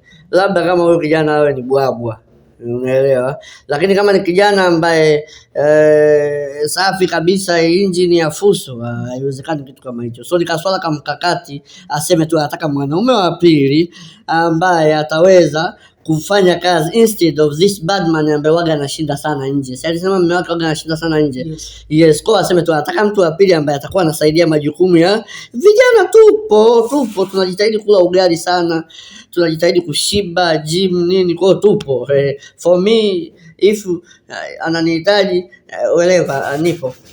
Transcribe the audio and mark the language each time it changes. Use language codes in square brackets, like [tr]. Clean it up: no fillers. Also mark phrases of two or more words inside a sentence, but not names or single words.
[sw] Labda kama huyo kijana awe ni bwabwa. Unaelewa? Lakini kama ni kijana ambaye safi kabisa, engine ya fuso, haiwezekani kitu kama hicho. So ni kaswala kama mkakati, aseme tu anataka mwanaume wa pili ambaye ataweza kufanya kazi [en] instead of this badman [sw] ambaye waga anashinda sana nje. Sasa alisema mume wake waga anashinda sana nje. Yes, kwa aseme tu anataka mtu wa pili ambaye atakuwa anasaidia majukumu ya vijana. Tupo tunajitahidi kula ugali sana, tunajitahidi kushiba gym nini, kwa tupo. [en] For me, if ananihitaji, whatever, nipo.